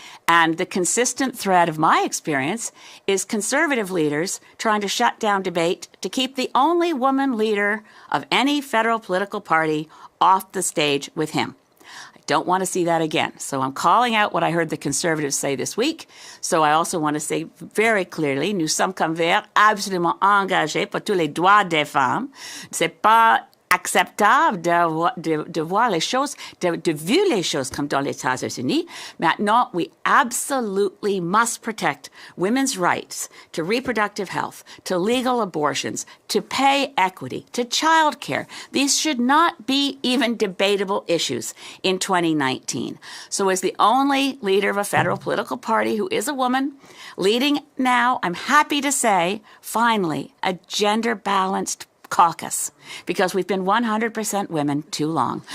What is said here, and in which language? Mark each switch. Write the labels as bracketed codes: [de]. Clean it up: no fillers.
[en] And the consistent thread of my experience is Conservative leaders trying to shut down debate to keep the only woman leader of any federal political party off the stage with him. I don't want to see that again. So I'm calling out what I heard the Conservatives say this week. So I also want to say very clearly, [fr] nous sommes comme Verts absolument engagés pour tous les droits des femmes. C'est pas acceptable de voir les choses, de vivre les choses comme dans les États-Unis. Maintenant, [en] we absolutely must protect women's rights to reproductive health, to legal abortions, to pay equity, to child care. These should not be even debatable issues in 2019. So as the only leader of a federal political party who is a woman, leading now, I'm happy to say, finally, a gender-balanced caucus, because we've been 100% women too long.